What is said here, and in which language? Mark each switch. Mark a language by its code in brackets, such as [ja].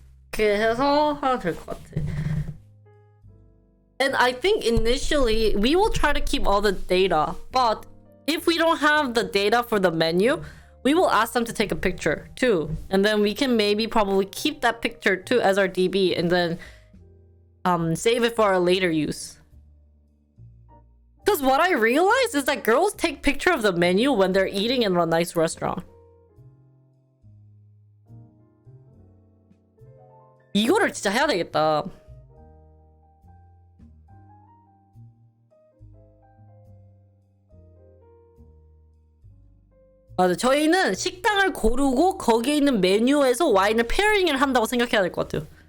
[ko] 그렇게 해서 하면 될 것 같아. [en] And I think initially we will try to keep all the data, but if we don't have the data for the menu, we will ask them to take a picture too, and then we can maybe probably keep that picture too as our DB, and then save it for our later use. Because what I realized is that girls take picture of the menu when they're eating in a nice restaurant. [ko] 이거를 진짜 해야 되겠다. 맞아, 저희는 식당을 고르고 거기에 있는 메뉴에서 와인을 페어링을 한다고 생각해야 될 것 같아요.